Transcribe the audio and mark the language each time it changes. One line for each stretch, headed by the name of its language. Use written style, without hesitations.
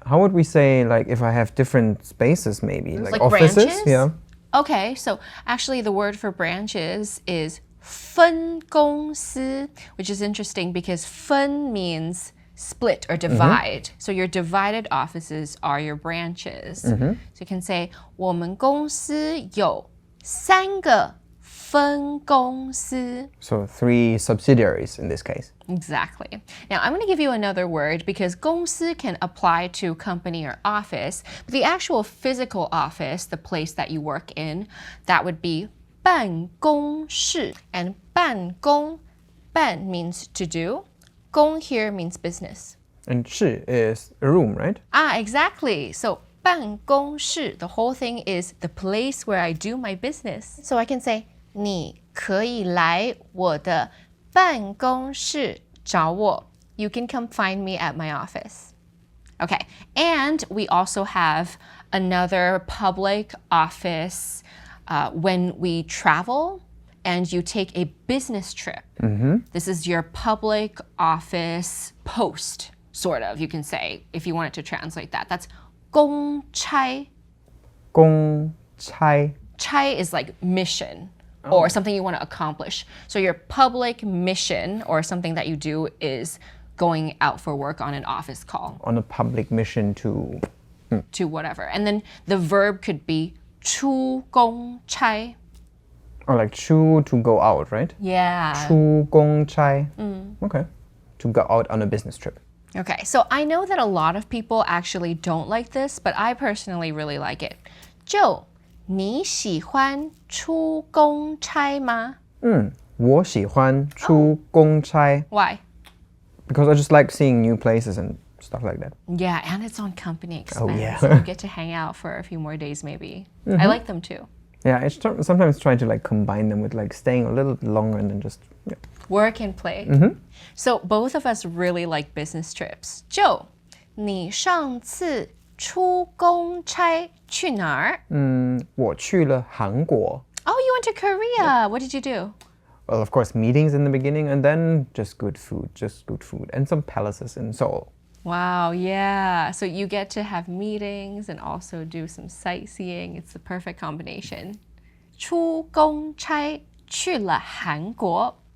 English: How would we say, like, if I have different spaces, maybe? Like offices? branches? Yeah. Okay, so actually the word for branches is 分公司, which is interesting because 分 means split or divide. So your divided offices are your branches. So you can say
Chinese: 我们公司有3个分公司.
English: So 3 subsidiaries in this case. Exactly. Now, I'm going to give you another word because 公司 can apply to company or office, but the actual physical office, the place that you work in, that would be 办公室. And 办公, 办 means to do. 公 here means business. And 室 is a room, right? Exactly. So 办公室, the whole thing is the place where I do my business. So I can say
Chinese: 你可以来我的办公室找我.
English: You can come find me at my office. Okay, and we also have another public office when we travel and you take a business trip. This is your public office post, sort of, you can say, if you wanted to translate that. That's 公差. 公差. 差 is like mission. Or something you want to accomplish. So your public mission or something that you do is going out for work on an office call. On a public mission to... To whatever. And then the verb could be 出公差. Or like 出 to go out, right? Yeah. 出公差.Okay. To go out on a business trip. Okay, so I know that a lot of people actually don't like this, but I personally really like it.
Chinese: Joe, 你喜欢出公差吗？我喜欢出公差
English: Why? because I just like seeing new places and stuff like that. Yeah, and it's on company expense. Oh, yeah. So you get to hang out for a few more days maybe. I like them too. Yeah, I sometimes try to like combine them with like staying a little bit longer and then just Work and play. So both of us really like business trips.
Chinese: Joe, 你上次出公差去哪儿？我去了韩国.
English: Oh, you went to Korea. What did you do? Well, of course, meetings in the beginning and then just good food and some palaces in Seoul. Wow, yeah. So you get to have meetings and also do some sightseeing. It's the perfect combination.
Chinese: 出公差去了韩国.